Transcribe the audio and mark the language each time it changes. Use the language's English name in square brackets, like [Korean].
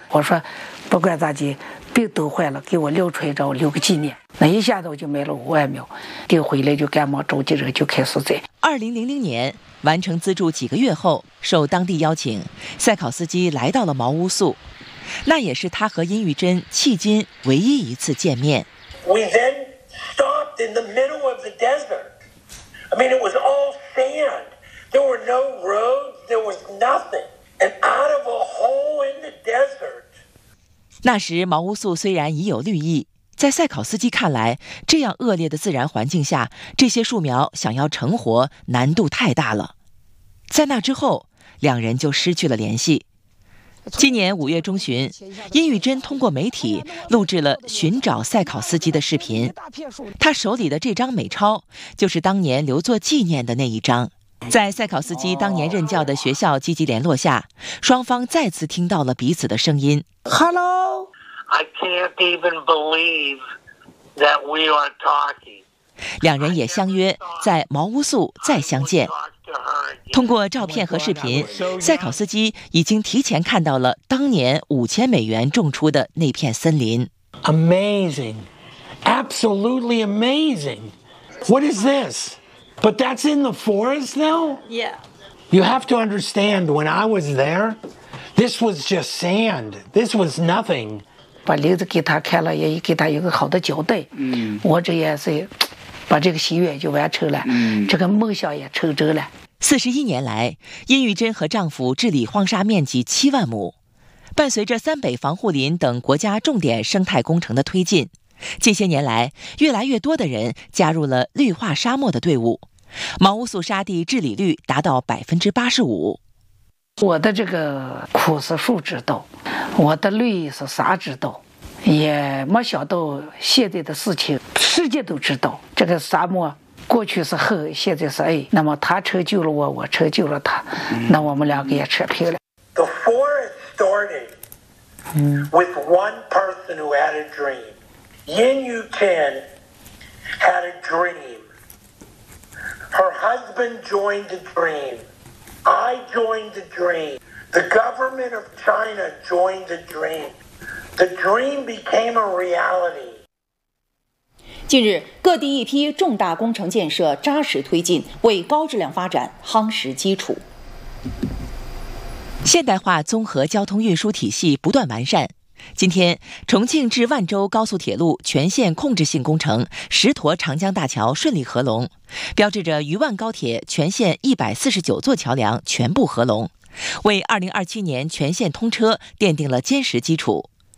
[Chinese] 我说，不管咋地，病都坏了，给我溜出来找我留个纪念。那一下子我就没了50,000，顶回来就赶忙召集人就开始在。 2000年完成资助几个月后，受当地邀请，塞考斯基来到了茅屋宿。那也是他和殷玉珍迄今唯一一次见面。 [English] We then stopped in the middle of the desert. I mean, it was all sand. There were no roads. There was nothing. And out of a hole in the desert. [Chinese] 那时茅屋宿虽然已有绿意，在塞考斯基看来，这样恶劣的自然环境下，这些树苗想要成活难度太大了。在那之后，两人就失去了联系。今年5月中旬，殷玉珍通过媒体录制了寻找塞考斯基的视频。他手里的这张美钞就是当年留作纪念的那一张。在塞考斯基当年任教的学校积极联络下，双方再次听到了彼此的声音。 [English] Hello, I can't even believe that we are talking. [Chinese] 两人也相约在茅屋宿再相见。通过照片和视频，塞考斯基已经提前看到了当年$5,000种出的那片森林。 [English] Amazing, absolutely amazing. What is this? But that's in the forest now? Yeah. You have to understand, when I was there, this was just sand. This was nothing. [Chinese] 把林子给他开了，也给他一个好的交代。嗯，我这也是把这个心愿就完成了，嗯，这个梦想也成真了。 41年来，殷玉珍和丈夫治理荒沙面积70,000亩，伴随着三北防护林等国家重点生态工程的推进，近些年来越来越多的人加入了绿化沙漠的队伍，茅屋宿沙地治理率达到85%。我的这个苦是树知道，我的绿是啥知道，也没想到现在的事情世界都知道，这个沙漠过去是后，现在是 A， 那么他成就了我，我成就了他，那我们两个也扯平了。 [English] The forest started with one person who had a dream. Yin Yu Tan had a dream. Her husband joined the dream. I joined the dream. The government of China joined the dream. The dream became a reality. [Chinese] 近日，各地一批重大工程建设扎实推进，为高质量发展夯实基础。现代化综合交通运输体系不断完善。今天，重庆至万州高速铁路全线控制性工程十坨长江大桥顺利合龙，标志着渝万高铁全线149座桥梁全部合龙，为2027年全线通车奠定了坚实基础。